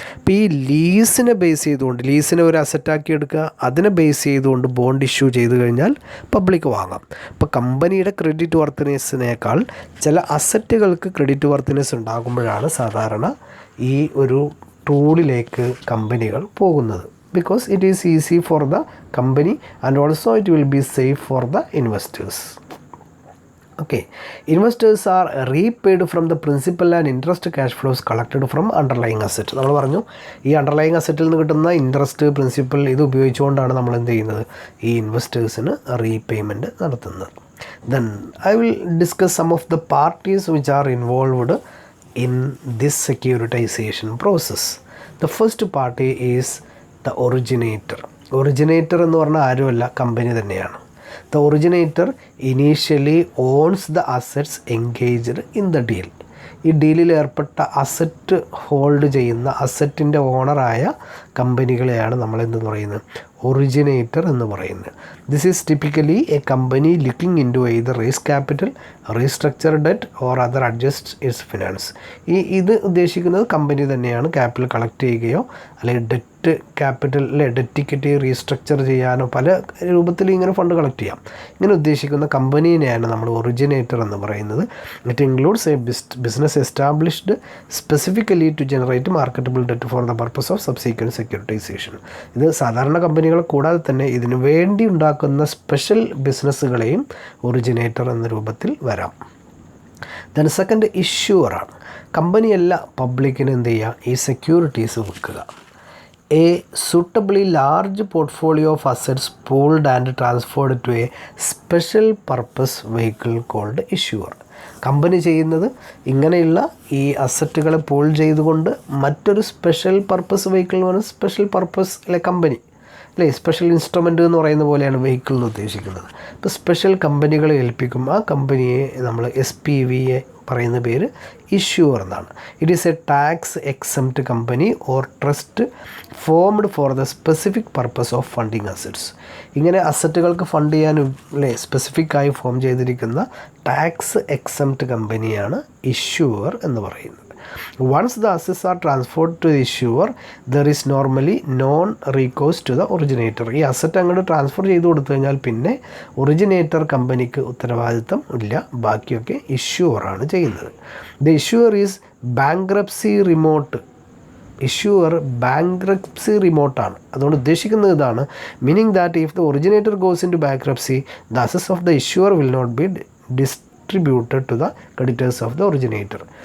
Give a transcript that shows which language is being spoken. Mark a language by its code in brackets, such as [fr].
[ml] അപ്പോൾ ഈ ലീസിനെ ബേസ് ചെയ്തുകൊണ്ട്, ലീസിനെ ഒരു അസറ്റാക്കി എടുക്കുക, അതിനെ ബേസ് ചെയ്തുകൊണ്ട് ബോണ്ട് ഇഷ്യൂ ചെയ്ത് കഴിഞ്ഞാൽ പബ്ലിക് വാങ്ങാം. അപ്പോൾ കമ്പനിയുടെ ക്രെഡിറ്റ് വർത്തിനെസ്സിനേക്കാൾ ചില അസറ്റുകൾക്ക് ക്രെഡിറ്റ് വർത്തിനെസ് ഉണ്ടാകുമ്പോഴാണ് സാധാരണ ഈ ഒരു ടൂളിലേക്ക് കമ്പനികൾ പോകുന്നത്. [en] Because it is easy for the company and also it will be safe for the investors. Okay, investors are repaid from the principal and interest cash flows collected from underlying asset. [ml] നമ്മൾ പറഞ്ഞു ഈ underlying അസറ്റിൽ നിന്ന് കിട്ടുന്ന interest, principal ഇത് ഉപയോഗിച്ചുകൊണ്ടാണ് നമ്മൾ എന്ത് ചെയ്യുന്നത്, ഈ ഇൻവെസ്റ്റേഴ്സിന് റീപേയ്മെൻറ്റ് നടത്തുന്നത്. [en] Then I will discuss some of the parties which are involved in this securitization process. The first party is the originator [ml] എന്ന് പറഞ്ഞാൽ ആരുമല്ല, കമ്പനി തന്നെയാണ്. [en] The originator initially owns the assets engaged in the deal. [ml] ഈ ഡീലിൽ ഏർപ്പെട്ട asset hold ചെയ്യുന്ന, അസറ്റിൻ്റെ ഓണറായ കമ്പനികളെയാണ് നമ്മൾ എന്ത് പറയുന്നത്, originator എന്ന് പറയുന്നത്. [en] This is typically a company looking into either raise capital, restructure debt or other adjust its finance. [ml] ഇത് ഉദ്ദേശിക്കുന്നത് company തന്നെയാണ് ക്യാപിറ്റൽ കളക്ട് ചെയ്യുകയോ അല്ലെങ്കിൽ ഡെറ്റ് ക്യാപിറ്റലിലെ ഡെറ്റ് ഇക്വിറ്റി റീസ്ട്രക്ചർ ചെയ്യാനോ പല രൂപത്തിൽ ഇങ്ങനെ ഫണ്ട് കളക്ട് ചെയ്യാം. ഇങ്ങനെ ഉദ്ദേശിക്കുന്ന കമ്പനീനെയാണ് നമ്മൾ ഒറിജിനേറ്റർ എന്ന് പറയുന്നത്. [en] It includes a business established specifically to generate marketable debt for the purpose of subsequent securitisation. [ml] ഇത് സാധാരണ കമ്പനികളെ കൂടാതെ തന്നെ ഇതിനു വേണ്ടി ഉണ്ടാക്കുന്ന സ്പെഷ്യൽ ബിസിനസ്സുകളെയും ഒറിജിനേറ്റർ എന്ന രൂപത്തിൽ വരാം. [en] then second [ml] ഇഷ്യൂവറാണ്. കമ്പനിയല്ല പബ്ലിക്കിന് എന്ത് ചെയ്യുക, ഈ സെക്യൂരിറ്റീസ് വിൽക്കുക. [en] A suitably large portfolio of assets pooled and transferred to a special purpose vehicle called issuer. [ml] Company ചെയ്യുന്നത് ഇങ്ങനെയുള്ള ഈ അസറ്റുകളെ പൂൾ ചെയ്തുകൊണ്ട് മറ്റൊരു സ്പെഷ്യൽ പർപ്പസ് വെഹിക്കിൾ എന്ന് പറഞ്ഞാൽ സ്പെഷ്യൽ പർപ്പസ് അല്ലെ കമ്പനി അല്ലേ, സ്പെഷ്യൽ ഇൻസ്ട്രുമെൻ്റ് എന്ന് പറയുന്ന പോലെയാണ് വെഹിക്കിൾ എന്ന് ഉദ്ദേശിക്കുന്നത്. ഇപ്പോൾ സ്പെഷ്യൽ കമ്പനികളെ ഏൽപ്പിക്കും. ആ കമ്പനിയെ നമ്മൾ SPV പറയുന്ന പേര് ഇഷ്യൂവർ എന്നാണ്. [en] It is a tax exempt company or trust formed for the specific purpose of funding assets. [ml] ഇങ്ങനെ അസറ്റുകൾക്ക് ഫണ്ട് ചെയ്യാൻ അല്ലേ സ്പെസിഫിക്കായി ഫോം ചെയ്തിരിക്കുന്ന ടാക്സ് എക്സംപ്റ്റ് കമ്പനിയാണ് ഇഷ്യൂവർ എന്ന് പറയുന്നത്. [en] Once the assets are transferred to the issuer, there is normally non-recourse to the originator. [ml] ഈ asset അങ്ങോട്ട് transfer ചെയ്ത് കൊടുത്തു കഴിഞ്ഞാൽ പിന്നെ ഒറിജിനേറ്റർ കമ്പനിക്ക് ഉത്തരവാദിത്തം ഇല്ല, ബാക്കിയൊക്കെ ഇഷ്യൂവറാണ് ചെയ്യുന്നത്. [en] The issuer is bankruptcy remote. [ml] Issuer bankruptcy റിമോട്ടാണ്. അതുകൊണ്ട് ഉദ്ദേശിക്കുന്നത് ഇതാണ്, [en] Meaning that if the originator goes into bankruptcy the assets of the issuer will not be distributed to the creditors of the originator.